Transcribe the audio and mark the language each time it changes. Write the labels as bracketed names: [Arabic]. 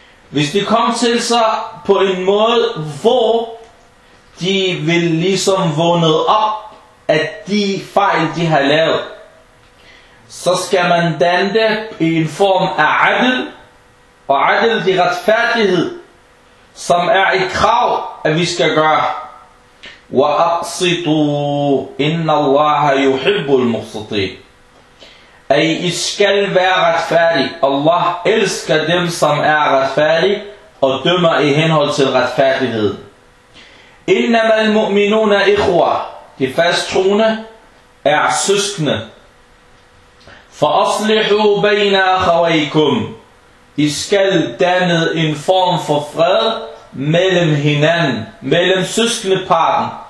[Danish] hvis de kom til sig på en måde, hvor de vil ligesom vågnet op at de fejl, de har lavet, så skal man danne det i en form af adl, og adl, det er retfærdighed, som er et krav, at vi skal gøre. [Arabic] وَأَقْصِطُوا إِنَّ اللَّهَ يُحِبُّ الْمُقْصِطِينَ, [Danish] I skal være retfærdig. Allah elsker dem, som er retfærdig, og dømmer i henhold til retfærdighed. [Arabic] إِنَّمَا الْمُؤْمِنُونَ إِخْوَى, [Danish] de fasttroende er søskende. [Arabic] فَأَصْلِحُوا بَيْنَ أَخَوَيْكُمْ, [Danish] I skal danne en form for fred mellem hinanden, mellem søskendeparten.